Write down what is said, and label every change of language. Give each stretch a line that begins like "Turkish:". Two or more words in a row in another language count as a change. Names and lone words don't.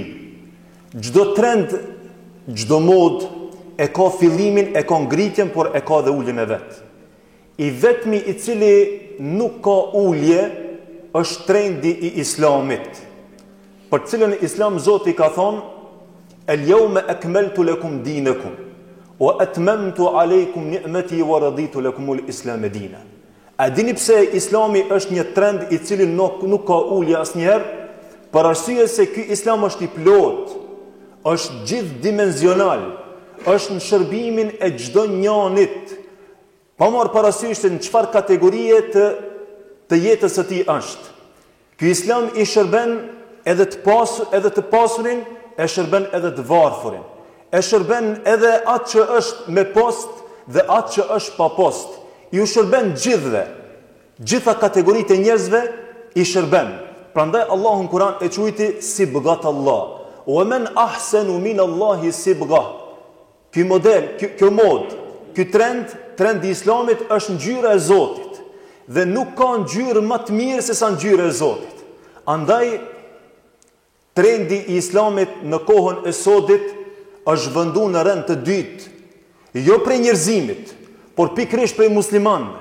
Albanian: Çdo trend, çdo mod e ka fillimin, e ka ngritjen, por e ka dhe uljen e vet. I vetmi i cili nuk ka ulje është trendi i islamit, për cilën Islam Zoti ka thonë:
Arabic: "اليوم أكملت لكم دينكم وأتممت عليكم نعمتي ورضيت لكم الإسلام دينا."
Albanian: A dini pse Islami është një trend i cili nuk ka ulje asnjëherë? Për arsye se ky Islam është i plot, është gjithë dimensional, është në shërbimin e çdo njanit, pa marrë parasysh se në çfarë kategorie të jetës së tij është. Ky Islam i shërben edhe të pasurin, e shërben edhe të varfërin, e shërben edhe atë që është me post dhe atë që është pa post. Ju shërben gjithve, gjitha kategoritë e njerëzve i shërben. Prandaj Allahu në Kur'an e quajti
Arabic: صبغة الله. ومن أحسن من الله صبغة.
Albanian: Ky model, kjo mod, ky trend i Islamit është ngjyra e Zotit dhe nuk ka ngjyrë më të mirë se sa ngjyra e Zotit. Andaj trendi i Islamit në kohën e sodit është vëndu në rend të dytë, jo prej njerëzimit, por pikrisht prej muslimanëve.